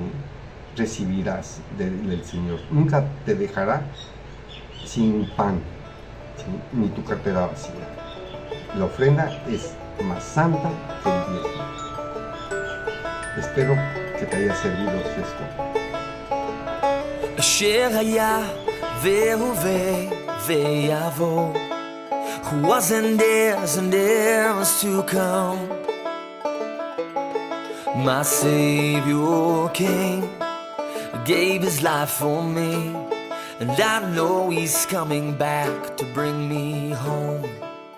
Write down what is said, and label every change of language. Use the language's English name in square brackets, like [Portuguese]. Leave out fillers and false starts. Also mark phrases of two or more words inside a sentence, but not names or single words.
[Spanish] Recibirás del Señor. Nunca te dejará sin pan, ¿sí? Ni tu cartera vacía. La ofrenda es más santa que el diezmo. Espero que te haya servido esto. [Hebrew] אשר היה והווה ויבוא, [English] who was and is to come. My Savior came, gave his life for me, and I know he's coming back to bring me home.